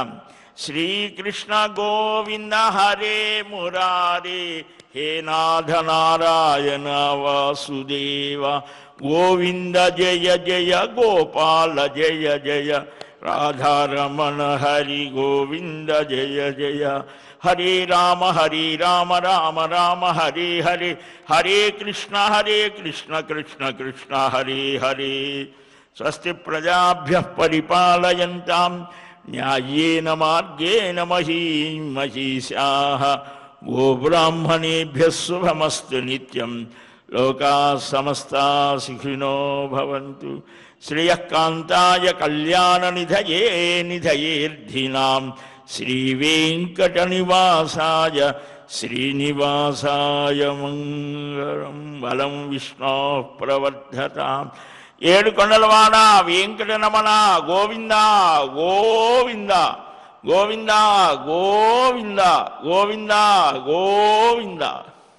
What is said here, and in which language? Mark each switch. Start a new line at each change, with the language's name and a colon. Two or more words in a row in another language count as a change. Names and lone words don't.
Sanskrit: శ్రీకృష్ణ గోవింద హరే మురారే, హే నాథ నారాయణ వాసుదేవ, గోవింద జయ జయ గోపాల జయ జయ, రాధారమణ హరి గోవింద జయ జయ. హరే రామ రామ రామ హరే హరే, హరే కృష్ణ కృష్ణ కృష్ణ హరే హరే. స్వస్తి ప్రజాభ్యః పరిపాలయంతాం న్యాయేన మార్గేణ మహీం మహీషాః. గోబ్రాహ్మణేభ్యः శుభమస్తు నిత్యం. లోకాः సమస్తాः సుఖినో భవంతు. శ్రియః కాంతాయ కళ్యాణనిధయే నిధయేర్థినాం. శ్రీవేంకటనివాసాయ శ్రీనివాసాయ మంగళం. బలం విష్ణోః ప్రవర్ధతాం.
Telugu: ఏడుకొండలవాడ వెంకటరమణ గోవింద గోవింద గోవింద గోవింద గోవింద గోవింద.